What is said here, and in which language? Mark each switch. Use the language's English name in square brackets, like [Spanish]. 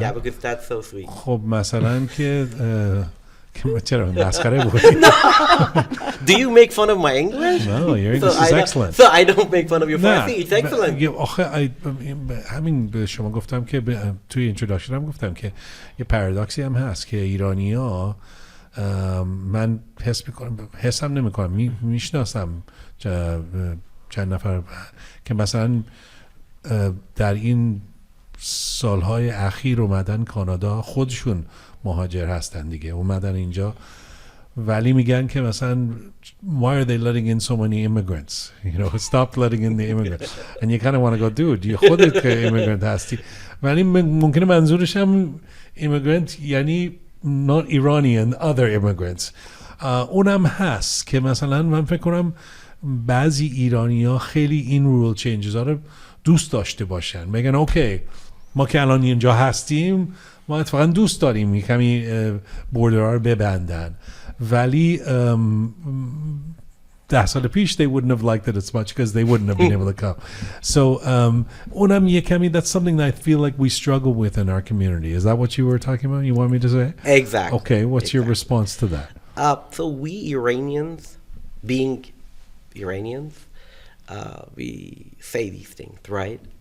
[English] Yeah, because that's so sweet. [Persian] خب مثلا که چرا مسخره بود؟ [English] Do you make fun of my English? No, your English is excellent. So I don't make fun of your Farsi. It's excellent. [Persian] آخه همین به شما گفتم که توی اینتروداکشن هم گفتم که یه پارادوکسی هم هست که ایرانی‌ها من حسم نمی‌کنم میشناسم چند نفر که مثلا در این سالهای اخیر اومدن کانادا، خودشون مهاجر هستن دیگه، اومدن اینجا ولی میگن که مثلا [English] why are they letting in so many immigrants, stop letting in the immigrants and you kind of want to go dude [Persian] خودت که immigrant هستی. ولی ممکنه منظورش هم immigrant یعنی [English] not Iranian other immigrants. [Persian] اونم هست که مثلا من فکر کنم بعضی ایرانی ها خیلی این رول چینجز ها رو دوست داشته باشن، میگن اوکی ما که الان اینجا هستیم ما اتفاقا دوست داریم کمی بوردرها رو ببندن، ولی 10 سال پیش [English] they wouldn't have liked it as much because they wouldn't have been able to come. So [Persian] اونم یه کمی [English] that's something that I feel like we struggle with in our community. Is that what you were talking about? You want me to say? Exactly. Okay, what's your response to that? So we Iranians, being Iranians, we say these things, right?